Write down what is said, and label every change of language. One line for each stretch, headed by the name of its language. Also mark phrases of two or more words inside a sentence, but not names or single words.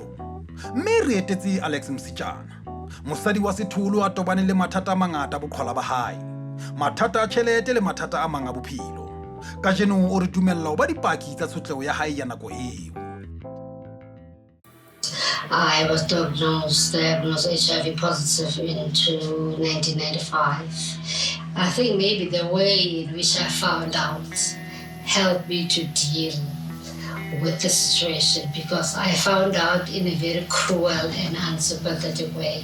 Southern Sotho: Mme re etetse Alex Msitshana. Mosadi wa Setholo a tobane le mathata a mangata boqhwala ba hae. Mathata a tjhelete le mathata a mang a bophelo. Kajeno o re dumella ho ba dipaki tsa tshotleho ya hae ya nako eo.
English: I was diagnosed HIV positive in 1995. I think maybe the way in which I found out helped me to deal with the situation, because I found out in a very cruel and unsympathetic way.